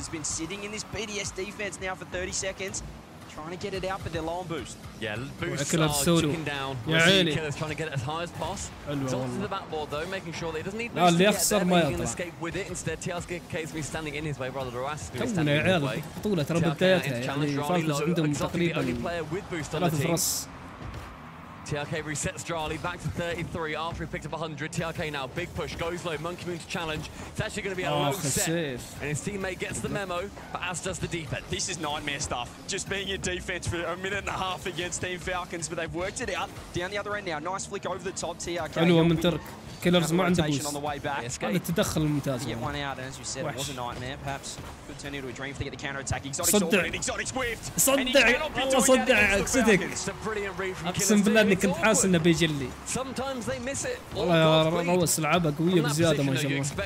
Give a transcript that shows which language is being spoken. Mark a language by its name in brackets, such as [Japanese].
[English] Has been sitting in this BDS defense now for 30 seconds. Trying to get it out, but they're low on boost. Yeah, boost are chicken down. Killer's trying to get it as high as possible. It's off to the backboard though, making sure that he doesn't need boost to get there. He can escape with it. Instead, TLK's been standing in his way rather than Roas being standing in his way. [Arabic] بطولة ترى بدايتها يعني فالكونز عندهم تقريبا 3 فرص. [English] TLK resets Drali back to 33 after he picked up 100. TLK now, big push, goes low, Monkey Moon to challenge. It's actually going to be a low set. And his teammate gets the memo, but as does the defense. This is nightmare stuff. Just being in defense for a minute and a half against Team Falcons, but they've worked it out. Down the other end now, nice flick over the top. TLK. [Arabic] حلوة من ترك. كيلرز ما عنده بوست. هذا التدخل الممتاز. [English] Get one out, and as you said, it was a nightmare. Perhaps could turn into a dream if they get the counter attack. Exotic swift. [Arabic] صدع والله صدع اكسدك. اقسم بالله اني كنت حاسس انه بيجي لي. والله يا روس لعبها قوية بزيادة ما شاء الله.